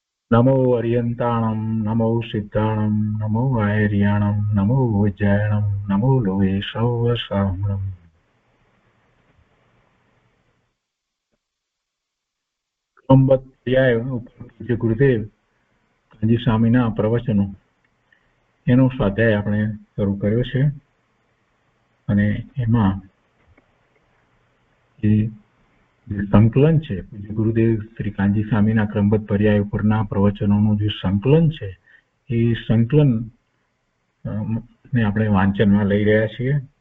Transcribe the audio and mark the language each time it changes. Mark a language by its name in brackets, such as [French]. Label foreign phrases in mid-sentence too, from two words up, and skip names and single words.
[Prakrit languages] नमो अर्यन्ताणं नमो सिद्धाणं नमो आयर्याणं नमो उज्जयणं नमो लोये सौवसाम्रम्। [Gujarati] पर्याय ઉપર પૂજ્ય ગુરુદેવ કાંજી સ્વામીના પ્રવચનો એનો સ્વાધ્યાય આપણે શરૂ કર્યો છે અને એમાં જે સંકલન છે પૂજ્ય ગુરુદેવ શ્રી કાંજી સ્વામીના ક્રમબદ્ધ પર્યાય ઉપરના પ્રવચનોનું જે સંકલન છે એ સંકલન ને આપણે વાંચનમાં લઈ રહ્યા છીએ.